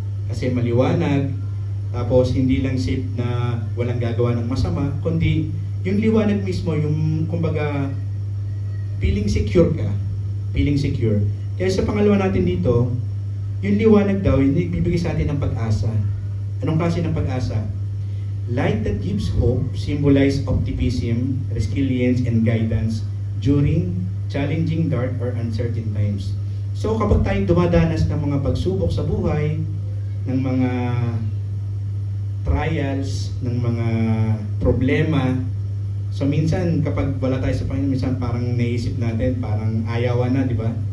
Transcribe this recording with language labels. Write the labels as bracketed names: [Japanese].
[Filipino] Kasi maliwanag, tapos hindi lang safe na walang gagawa ng masama, kundi yung liwanag mismo, yung kumbaga feeling secure ka. Feeling secure. Kaya sa pangalawa natin dito, yung liwanag daw, yung bibigay sa atin ng pag-asa. Anong klase ng pag-asa? [English] Light that gives hope symbolize optimism, resilience, and guidance during challenging, dark, or uncertain times. [Filipino] So kapag tayo dumadanas ng mga pagsubok sa buhay, ng mga trials, ng mga problema, so minsan kapag wala tayo sa Panginoon, minsan parang naisip natin, parang ayawan na, di ba?